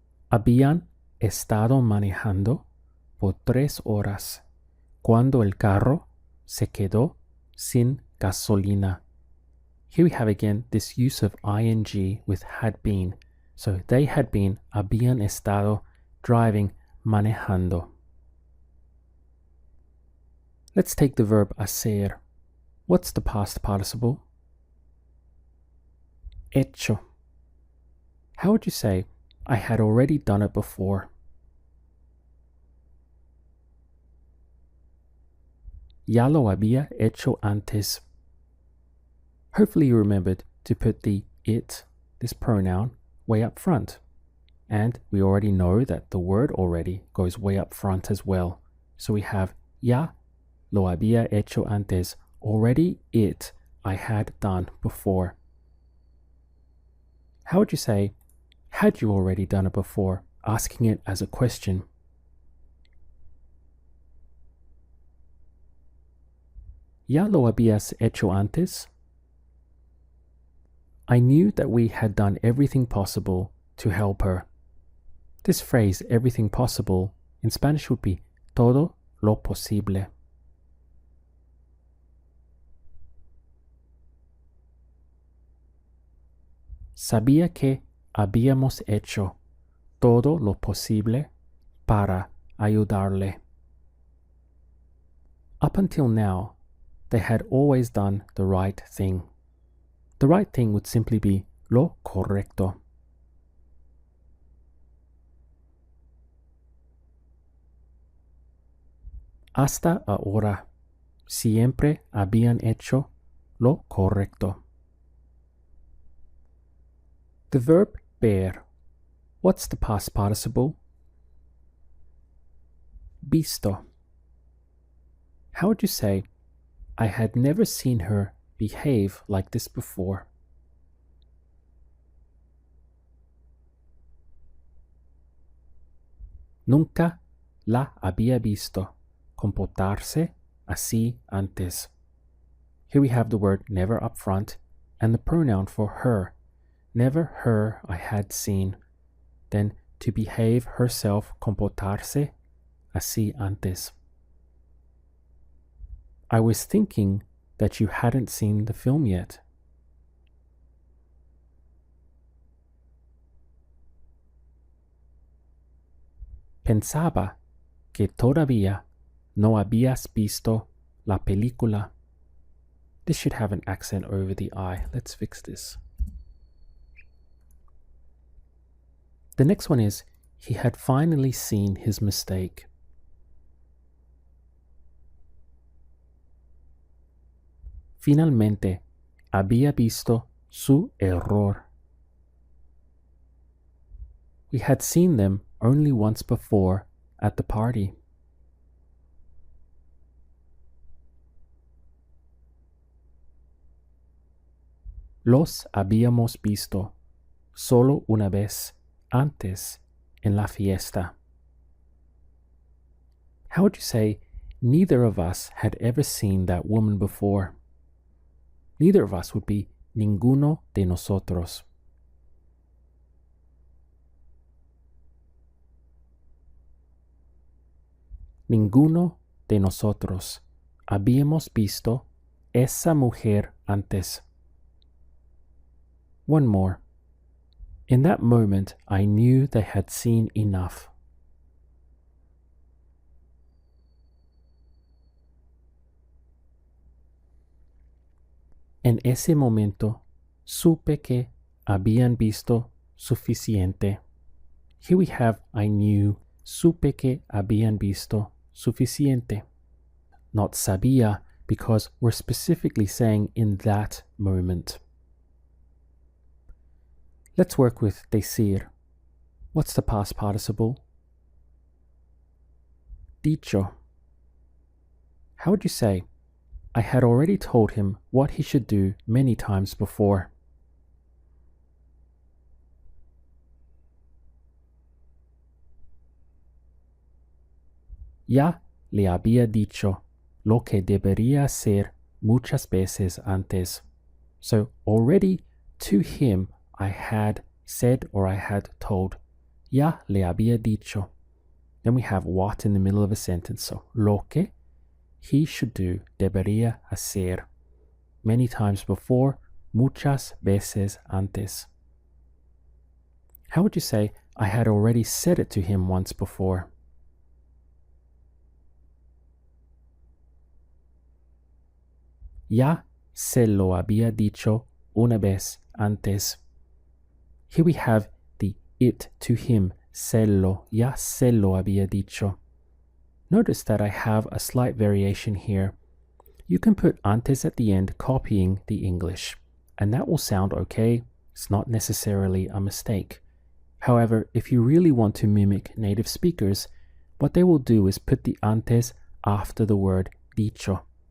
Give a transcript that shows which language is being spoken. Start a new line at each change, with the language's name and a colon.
Spanish: Habían estado manejando por 3 horas cuando el carro se quedó sin gasolina.
English: Here we have again this use of ing with had been. So they had been,
Spanish: habían estado,
English: driving,
Spanish: manejando.
English: Let's take the verb hacer. What's the past participle? Hecho. How would you say, I had already done it before?
Spanish: Ya lo había hecho antes.
English: Hopefully you remembered to put the it, this pronoun, way up front. And we already know that the word already goes way up front as well. So we have
Spanish: ya lo había hecho antes.
English: Already it I had done before. How would you say, had you already done it before? Asking it as a question.
Spanish: ¿Ya lo habías hecho antes?
English: I knew that we had done everything possible to help her. This phrase, everything possible, in Spanish would be
Spanish: todo lo posible. Sabía que habíamos hecho todo lo posible para ayudarle.
English: Up until now, they had always done the right thing. The right thing would simply be
Spanish: lo correcto. Hasta ahora, siempre habían hecho lo correcto.
English: The verb ver. What's the past participle? Visto. How would you say, I had never seen her behave like this before?
Spanish: Nunca la había visto comportarse así antes.
English: Here we have the word never up front and the pronoun for her. Never her I had seen. Then to behave herself,
Spanish: comportarse así antes.
English: I was thinking that you hadn't seen the film yet.
Spanish: Pensaba que todavía no habías visto la película.
English: This should have an accent over the I. Let's fix this. The next one is, he had finally seen his mistake.
Spanish: Finalmente, había visto su error.
English: We had seen them only once before at the party.
Spanish: Los habíamos visto solo una vez antes en la fiesta.
English: How would you say, neither of us had ever seen that woman before? Neither of us would be
Spanish: ninguno de nosotros. Ninguno de nosotros habíamos visto esa mujer antes.
English: One more. In that moment, I knew they had seen enough.
Spanish: En ese momento, supe que habían visto suficiente.
English: Here we have I knew,
Spanish: supe que habían visto suficiente.
English: Not sabía, because we're specifically saying in that moment. Let's work with decir. What's the past participle? Dicho. How would you say, I had already told him what he should do many times before?
Spanish: Ya le había dicho lo que debería hacer muchas veces antes.
English: So already to him I had said or I had told.
Spanish: Ya le había dicho.
English: Then we have what in the middle of a sentence. So
Spanish: lo que
English: he should do,
Spanish: debería hacer.
English: Many times before,
Spanish: muchas veces antes.
English: How would you say, I had already said it to him once before?
Spanish: Ya se lo había dicho una vez antes.
English: Here we have the it to him,
Spanish: ya se lo había dicho.
English: Notice that I have a slight variation here. You can put antes at the end, copying the English, and that will sound okay. It's not necessarily a mistake. However, if you really want to mimic native speakers, what they will do is put the antes after the word dicho.